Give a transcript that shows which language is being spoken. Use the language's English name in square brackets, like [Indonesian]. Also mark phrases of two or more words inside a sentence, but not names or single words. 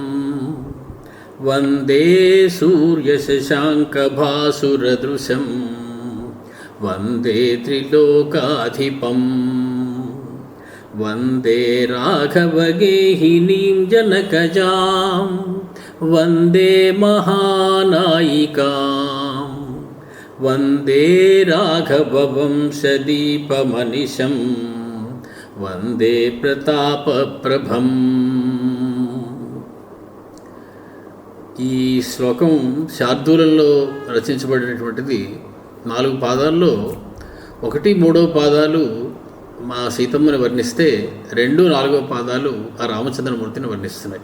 [Sanskrit] वन्दे सूर्यशशाङ्कभासुरदृशं वन्दे त्रिलोकाधिपम् वन्दे राघवगेहिनीं जनकजां वन्दे महानायिकां वन्दे राघववंशदीपमनिशं वन्दे प्रतापप्रभम्। [Telugu] ఈ శ్లోకం శార్దూలంలో రచించబడినటువంటిది 4 పాదాల్లో 1, 3వ పాదాలు మా సీతమ్మని వర్ణిస్తే 2, 4వ పాదాలు ఆ రామచంద్రమూర్తిని వర్ణిస్తున్నాయి.